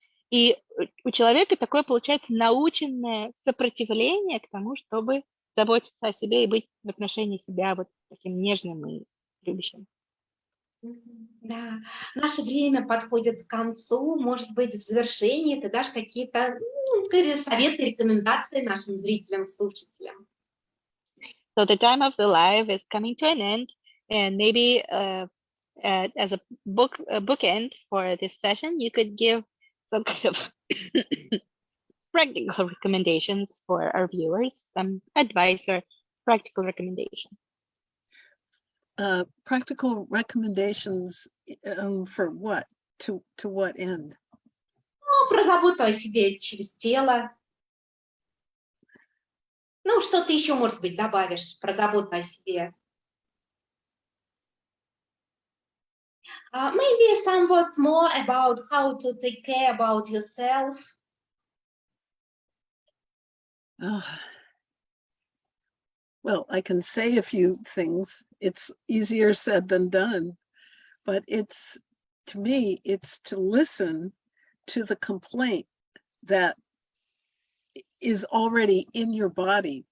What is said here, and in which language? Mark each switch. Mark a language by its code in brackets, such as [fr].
[ru] И у человека такое получается наученное сопротивление к тому, чтобы заботиться о себе и быть в отношении себя вот таким нежным и любящим. Да, наше время подходит к концу. Может быть, в завершении ты дашь какие-то советы, рекомендации нашим зрителям, слушателям? [en] So the time of the live is coming to an end, and maybe as a bookend for this session, you could give some kind of practical recommendations for our viewers, some advice or practical recommendation. Practical recommendations for what? To what end? [ru] Ну, про заботу о себе через тело. Ну, что ты еще, может быть, добавишь про заботу о себе? [en] Maybe somewhat more about how to take care about yourself. Well, I can say a few things. It's easier said than done, but to me, it's to listen to the complaint that is already in your body.